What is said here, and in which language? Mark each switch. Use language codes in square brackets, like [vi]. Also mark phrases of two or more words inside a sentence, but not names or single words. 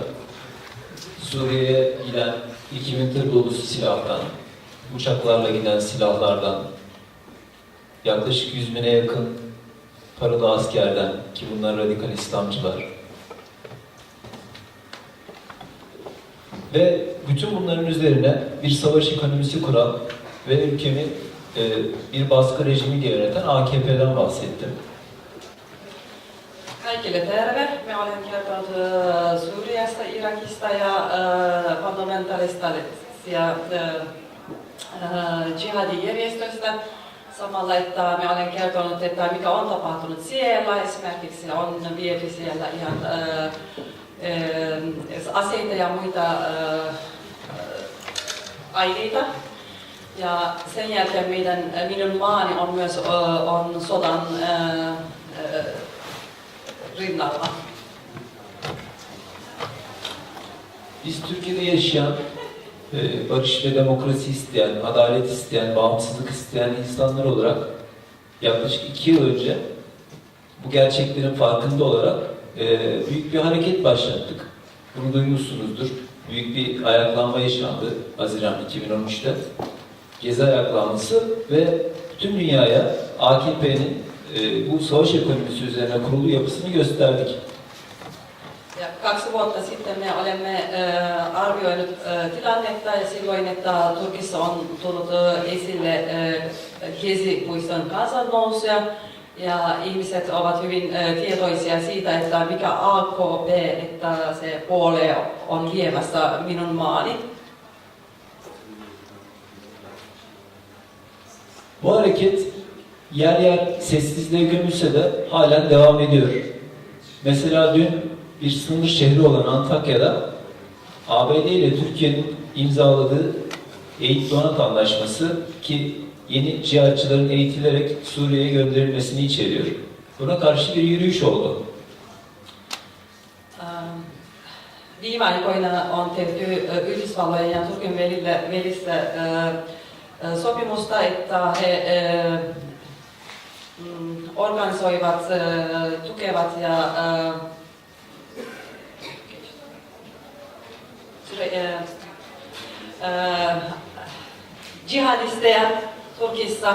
[tr] Suriye'ye giden 2000 tır dolusu silahtan, uçaklarla giden silahlardan, yaklaşık 100.000'e yakın paralı askerden, ki bunlar radikal İslamcılar. Ve bütün bunların üzerine bir savaş ekonomisi kuran ve ülkemi bir baskı rejimiyle yöneten AKP'den bahsettim. [fi] Kaikille terve. Me olen kertonut Syyriasta, Irakista ja fundamentalista ja jihadijärjestöistä samalla, että me olen kertonut, että mikä on tapahtunut siellä. Esimerkiksi on viety siellä ihan aseita ja muita aineita. Ja sen jälkeen minun maani on myös on sodan rinnalla. [tr] Biz Türkiye'de yaşayan, barış ve demokrasi isteyen, adalet isteyen, bağımsızlık isteyen insanlar olarak yaklaşık 2 yıl önce bu gerçeklerin farkında olarak büyük bir hareket başlattık. Bunu duymuşsunuzdur. Büyük bir ayaklanma yaşandı Haziran 2013'te. Gezi ayaklanması ve bütün dünyaya AKP'nin bu savaş ekonomisi üzerine kurulu yapısını gösterdik. [fi] Ja 2 vuotta sitten me olemme arvioinut tilannetta ja silloin, että Turkissa on tullut esille Gezi-puiston kansannousuja ja ihmiset ovat hyvin tietoisia siitä, että mikä AKP, että se puolue on viemässä minun maani. [tr] Bu hareket yer yer sessizliğe gömülse de halen devam ediyor. Mesela dün bir sınır şehri olan Antakya'da ABD ile Türkiye'nin imzaladığı eğitim donat anlaşması ki yeni cihatçıların eğitilerek Suriye'ye gönderilmesini içeriyor. Buna karşı bir yürüyüş oldu. [fi] Viime aikoina on tehty Yhdysvallojen ja Turkin välistä sopimusta, että he organisoivat, tukevat ja jihadisteja Turkissa.